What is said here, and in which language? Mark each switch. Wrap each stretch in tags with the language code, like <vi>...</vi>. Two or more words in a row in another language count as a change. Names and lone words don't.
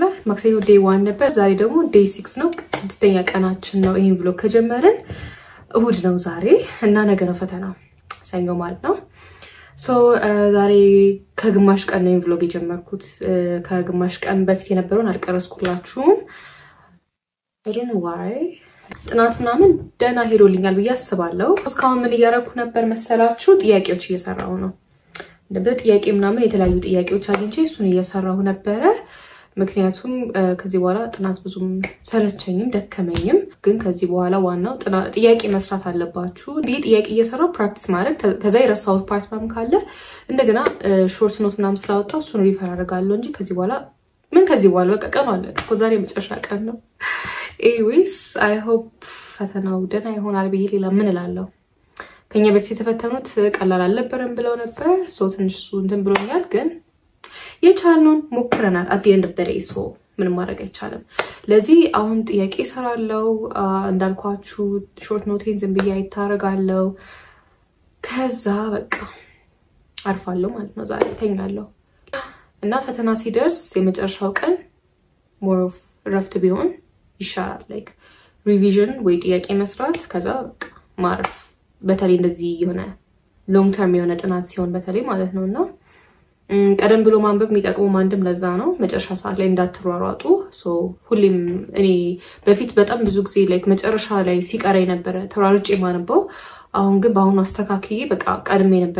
<am>ማክሰኞ day 1 ነበር። ዛሬ ደግሞ day 6 ነው። ስድስተኛ ቀናችን ነው ይሄን vlog ከጀመርን። እሁድ ነው ዛሬ እና ነገ ነው ፈተናው። ሰኞ ማለት ነው። ሶ ዛሬ ከግማሽ ቀን ነው ቪሎግ የጀመርኩት ከግማሽ ቀን በፊት የነበረውን አልቀረስኩላችሁም</am> <en>I don't know why</en> <am>ጥናት ምናምን ደና ሄዶልኛል ብዬ አስባለሁ እስካሁን ምን እያረኩ ነበር መሰላችሁ ጥያቄዎች እየሰራው ነው እንደበ ጥያቄ ምናምን የተለያዩ ጥያቄዎች አግኝቼ እሱን እየሰራው ነበር ምክንያቱም ከዚህ በኋላ ጥናት ብዙም ሰለቸኝም ደከመኝም ግን ከዚህ በኋላ ዋናው ጥያቄ መስራት አለባችሁ ጥያቄ እየሰራው ፕራክቲስ ማድረግ ከዛ የረሳሁት ፓርት ምናምን ካለ እንደገና</am> <en>short note</en> <am>ምናምን ስላወጣው እሱን ሪፈር አደርጋለሁ እንጂ ከዚህ በኋላ በቃ ቀኑ አለ ዛሬ መጨረሻ ቀን ነው</am> <en>anyways I hope</en> <am>ፈተናው ደህና ይሆናል ብዬ ሌላ ምን እላለሁ ከኛ በፊት የተፈተኑት ቀላል አልነበረም ብለው ነበር ሶ ትንሽ እንትን ብሎኛል ግን የቻልነውን ሞክረናል</am> <en>at the end of the day so</en> <am>ምን ማድረግ አይቻልም ለዚህ አሁን ጥያቄ ሰራለው እንዳልኳችሁ</am> <en>short note</en> <am>ዝም ብዬ አይታረጋለው ከዛ በቃ አርፋለሁ ማለት ነው ዛሬ ተኛለሁ እና ፈተና ሲደርስ የመጨረሻው ቀን</am> <en>more of</en> <am>ረፍት ቢሆን ይሻላል</am> <en>like revision</en> <am>ወይ ጥያቄ መስራት ከዛ ማረፍ በተለይ እንደዚህ የሆነ</am> <en>long term</en> <am>የሆነ ጥናት ሲሆን በተለይ ማለት ነውና ቀደም ብሎ ማንበብ የሚጠቅመው ማንድም ለዛ ነው መጨረሻ ሰዓት ላይ እንዳትሯሯጡ ሶ ሁሌም እኔ በፊት በጣም ብዙ ጊዜ like መጨረሻ ላይ ሲቀረኝ ነበር ተሯርጬ ማንበው አሁን ግን ባሁን አስተካክዬ በቃ ቀድሜ ነበር</am>